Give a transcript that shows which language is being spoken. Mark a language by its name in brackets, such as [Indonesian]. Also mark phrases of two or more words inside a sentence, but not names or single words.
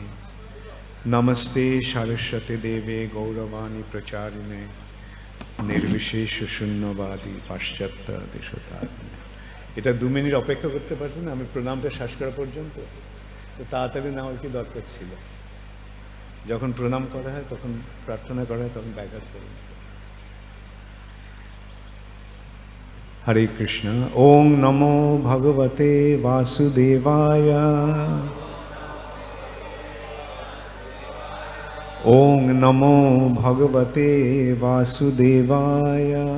[Sanskrit] नमस्ते सरस्वती देवे गौरवाणी प्रचारिणे निर्विशेष शून्यवादी पाश्चात्य देशतारिणे। [Bangla] এটা 2 মিনিট অপেক্ষা করতে পারছেন আমি প্রণামটা শেষ করা পর্যন্ত? তো তাড়াতাড়ি নেওয়ার কি দরকার ছিল? যখন প্রণাম করা হয় তখন প্রার্থনা করা হয় তখন ব্যাঘাত করুন। [Sanskrit] हरे कृष्ण। ओं नमो भगवते वासुदेवाय। ओं नमो भगवते वासुदेवाय।